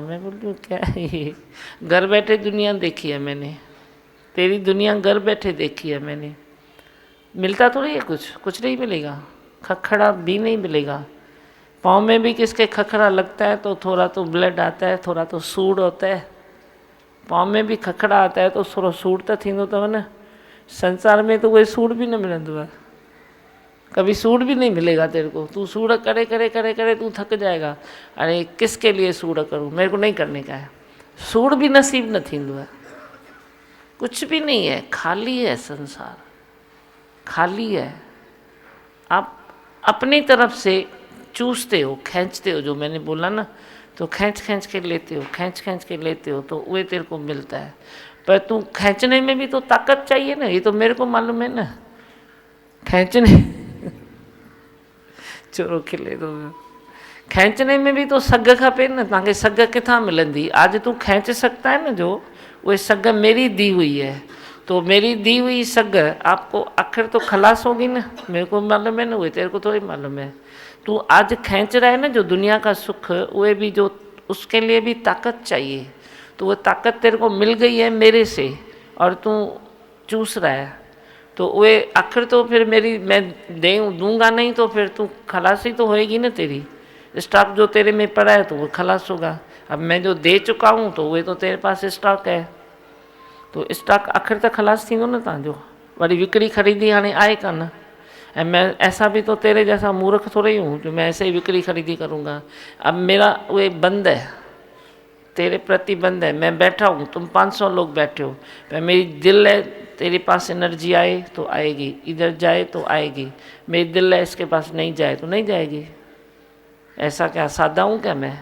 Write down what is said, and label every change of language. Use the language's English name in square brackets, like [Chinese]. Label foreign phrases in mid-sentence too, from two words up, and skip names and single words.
[Hindi] मैं बोलूँ क्या है ये, घर बैठे दुनिया देखी है मैंने, तेरी दुनिया घर बैठे देखी है मैंने। मिलता थोड़ी है कुछ, कुछ नहीं मिलेगा, खखड़ा भी नहीं मिलेगा। पाँव में भी किसके खखड़ा लगता है तो थोड़ा तो ब्लड आता है, थोड़ा तो सूड़ होता है। पाँव में भी खखड़ा आता है तो थोड़ा सूड़ तो [Sindhi] थींदो अथव न। संसार में तो कोई सूड़ भी न मिलंदो आहे, [Hindi] कभी सूड भी नहीं मिलेगा तेरे को। तू सूड करे करे करे करे तू थक जाएगा। अरे किसके लिए सूड करूँ, मेरे को नहीं करने का है। सूड भी नसीब [Sindhi] न थींदो [Hindi] है, कुछ भी नहीं है, खाली है संसार, खाली है। आप अपनी तरफ से चूसते हो, खींचते हो, जो मैंने बोला ना, तो खींच खींच के लेते हो, खींच खींच के लेते हो, तो वही तेरे को मिलता है। पर तू खींचने में भी तो ताकत चाहिए ना, ये तो मेरे को मालूम है ना। [Sindhi] खींचने चोरो खिले दो, खींचने में भी तो सग खपे न, तव्हांखे सग किथां मिलंदी। [Hindi] आज तू खींच सकता है ना, जो वो सग मेरी दी हुई है, तो मेरी दी हुई सग आपको आखिर तो खलास होगी ना, मेरे को मालूम है ना, वो तेरे को थोड़ी मालूम है। तू आज खींच रहा है ना जो दुनिया का सुख, वो भी जो उसके लिए भी ताकत चाहिए, तो वो ताकत तेरे को मिल गई है मेरे से, और तू चूस रहा है, तो वे आखिर तो फिर मेरी मैं दूंगा नहीं, तो फिर तू खलासी तो होएगी ना। तेरी स्टॉक जो तेरे में पड़ा है तो वो खलास होगा। अब मैं जो दे चुका हूँ तो वे तो तेरे पास स्टॉक है, तो स्टॉक आखिर तक [Sindhi] खलास थींदो न तव्हांजो। वरी विकिणी खरीदी हाणे आहे कान, [Hindi] ऐं मैं ऐसा भी तो तेरे जैसा मूर्ख थोड़ी हूँ जो मैं ऐसे ही विक्री खरीदी करूँगा। अब मेरा वे बंद है, तेरे प्रति बंद है। मैं बैठा हूँ, तुम 500 लोग बैठे हो, पर मेरी दिल है तेरे पास एनर्जी आए तो आएगी, इधर जाए तो आएगी। मेरी दिल है इसके पास नहीं जाए तो नहीं जाएगी। ऐसा क्या सादा हूँ क्या मैं?